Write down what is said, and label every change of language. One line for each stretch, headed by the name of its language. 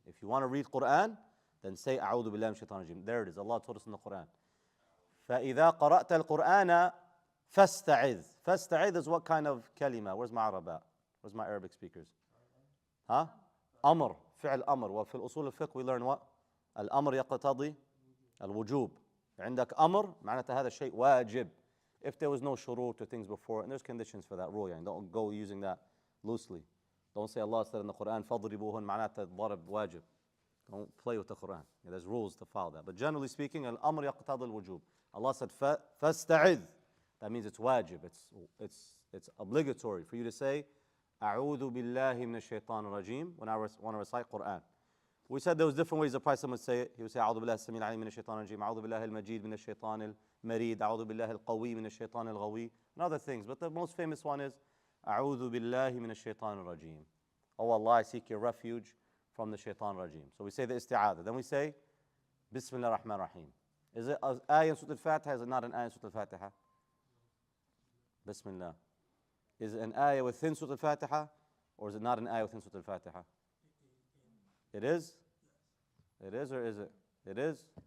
English: If you want to read Quran, then say
Arabic: أعوذ بالله من الشيطان الرجيم.
English: There it is. Allah told us in the Quran.
Arabic: فَإِذَا قَرَأْتَ الْقُرْآنَ فَاسْتَعِذْ.
English: فَاسْتَعِذْ is what kind of kalima? Where's my Arab? Where's my Arabic speakers? Huh? Amr.
Arabic: فعل أمر. وفي الأصول الفقه
English: we learn what?
Arabic: الأمر يقتضي الوجوب. عندك أمر معناته هذا الشيء واجب.
English: If there was no shurut or things before, and there's conditions for that rule, يعني don't go using that loosely. Don't say Allah said in the Quran,
Arabic: فَضْرِبُوهُنْ معناته ضرب واجب.
English: Don't play with the Quran. There's rules to follow that. But generally speaking,
Arabic: الأمر يقتضي الوجوب.
English: Allah said, فَاسْتَعِذْ. That means it's wajib. It's obligatory for you to say,
Arabic: أعوذ بالله من الشيطان الرجيم
English: when I want to recite Quran. We said there was different ways the Prophet would say it. He would say,
Arabic: أعوذ بالله السميع العليم من الشيطان الرجيم, أعوذ بالله المجيد من الشيطان المريد, أعوذ بالله القوي من الشيطان الغوي,
English: and other things. But the most famous one is,
Arabic: أعوذ بالله من الشيطان الرجيم.
English: Oh Allah, I seek your refuge from the shaitan rajim. So we say the isti'adah. Then we say, Bismillah ar-Rahman ar-Rahim. Is it an ayah in Surah Al-Fatiha? Is it not an ayah in Surah Al-Fatiha? Bismillah. Is it an ayah within Surah Al-Fatiha? Or is it not an ayah within Surah Al-Fatiha? It is? It is or is it? It is?